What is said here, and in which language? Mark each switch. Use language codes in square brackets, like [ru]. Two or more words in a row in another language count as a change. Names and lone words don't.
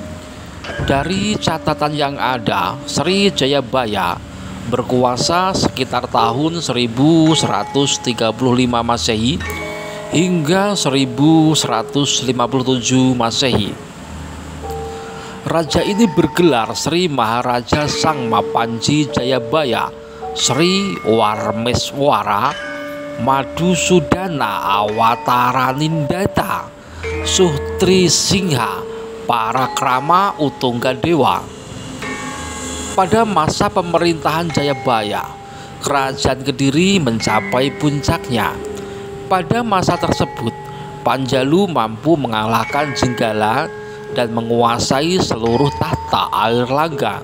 [id] Dari catatan yang ada, Sri Jayabaya berkuasa sekitar tahun 1135 Masehi hingga 1157 Masehi. Raja ini bergelar Sri Maharaja Sang Mapanji Jayabaya Sri Warmeswara Madhusudana Awataranindata Suhtri Singha Parakrama Utunggadewa. Pada masa pemerintahan Jayabaya, kerajaan Kediri mencapai puncaknya. Pada masa tersebut, Panjalu mampu mengalahkan Jenggala dan menguasai seluruh tahta Airlangga.